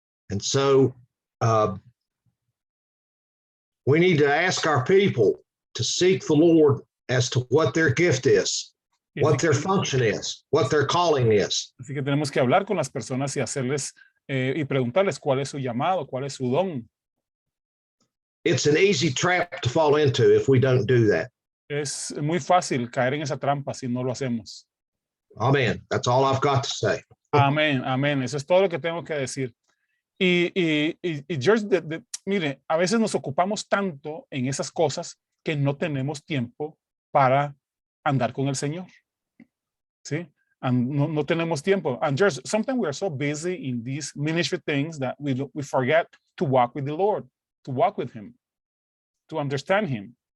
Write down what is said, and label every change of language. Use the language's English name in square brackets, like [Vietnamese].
[English] And so we need to ask our people to seek the Lord as to what their gift is, what their function is, what their calling is. [Spanish] Así que tenemos que hablar con las personas y hacerles y preguntarles cuál es su llamado, cuál es su don. [English] It's an easy trap to fall into if we don't do that. [Spanish] Es muy fácil caer en esa trampa si no lo hacemos. [English] Amen. That's all I've got to say. [Spanish] Amén, amén. Eso es todo lo que tengo que decir. Y George, mire, a veces nos ocupamos tanto en esas cosas que no tenemos tiempo para andar con el Señor. ¿Sí? No tenemos tiempo. [English] And George, sometimes we are so busy in these ministry things that we forget to walk with the Lord, to walk with Him, to understand Him.